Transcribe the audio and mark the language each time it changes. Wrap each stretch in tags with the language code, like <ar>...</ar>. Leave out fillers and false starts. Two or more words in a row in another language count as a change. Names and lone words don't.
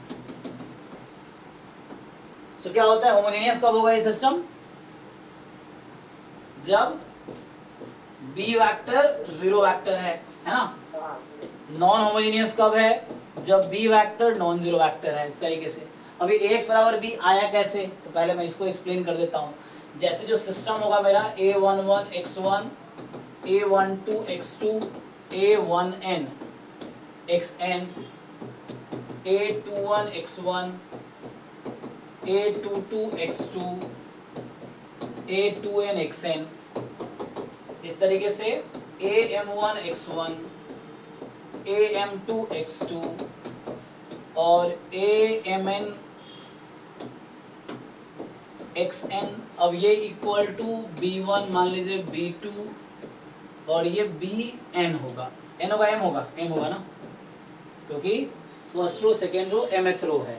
<hi>सो क्या होता है, होमोजीनियस कब होगा ये सिस्टम, जब b वेक्टर 0 वेक्टर है ना।</hi> <en>non homogeneous</en> <hi>कब है, जब b वेक्टर</hi> <en>non zero vector</en> <hi>है, इस तरीके से। अभी ax बराबर b आया कैसे, तो पहले मैं इसको एक्सप्लेन कर देता हूँ। जैसे जो सिस्टम होगा मेरा a11 x1 a12 x2 a1n xn a21 x1 a22 x2 a2n xn, इस तरीके से am1 x1 am2 x2 और amn xn। अब ये</hi> <en>equal to</en> <hi>b1 मान लीजिए b2 और ये बी एन होगा, एन होगा एम होगा, एम होगा ना, क्योंकि</hi> <en>first row second row mth row</en> <hi>है।</hi>